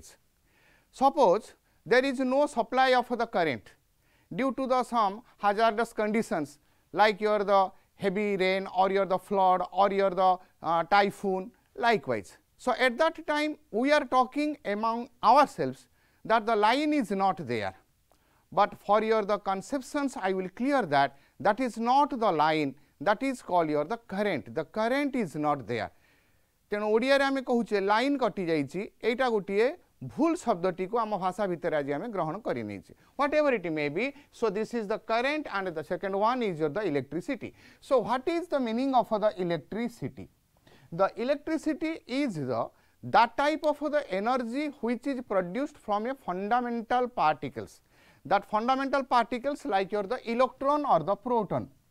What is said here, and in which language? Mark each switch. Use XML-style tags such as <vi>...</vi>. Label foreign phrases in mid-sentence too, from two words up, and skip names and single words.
<en>Suppose there is no supply of the current due to the some hazardous conditions like the heavy rain or the flood or the typhoon likewise. So, at that time we are talking among ourselves that the line is not there, but for the conceptions I will clear that that is not the line, that is called the current is not there.</en> <or>ତେଣୁ ଓଡ଼ିଆ ରେ ଆମେ କହୁଛେ ଲାଇନ କଟି ଯାଇଛି ଏଇଟା ଗୋଟିଏ ଭୁଲ ଶବ୍ଦଟି କୁ ଆମ ଭାଷା ଭିତର ଆଜି ଆମେ ଗ୍ରହଣ କରି ନେଇଛି</or> <en>what ever it may be. so this is the current and the second one is the electricity. so what is the meaning of the electricity? The electricity is that type of the energy which is produced from a fundamental particles. That fundamental particles like the electron or the proton.</en>